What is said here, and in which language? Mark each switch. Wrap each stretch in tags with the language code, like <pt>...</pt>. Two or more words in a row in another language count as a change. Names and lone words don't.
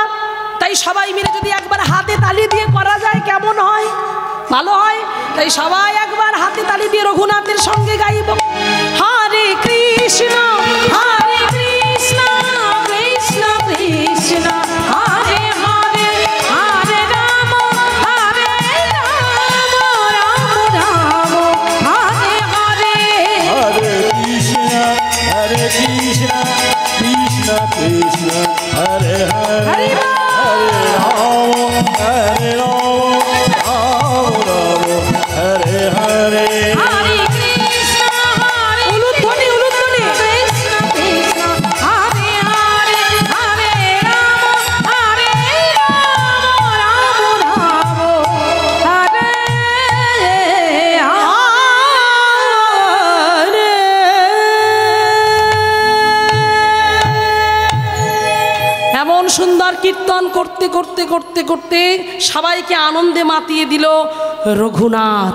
<bn>তাই সবাই মিলে যদি একবার হাতে তালি দিয়ে করা যায় কেমন হয়, ভালো হয়। তাই সবাই একবার হাতে তালি দিয়ে রঘুনাথের সঙ্গে গাইব, হরে কৃষ্ণ হরে কৃষ্ণ কৃষ্ণ কৃষ্ণ হরে হরে হরে রাম হরে রাম রাম রাম হরে হরে হরে কৃষ্ণ কৃষ্ণ কৃষ্ণ হরে হরে। Hare Hare Hare Krishna, Hare উলুধ্বনি উলুধ্বনি Krishna, Krishna, Hare Hare, Hare Rama, Rama Rama, Hare এমন সুন্দর কীর্তন করতে করতে করতে করতে সবাইকে আনন্দে মাতিয়ে দিল রঘুনাথ।</bn>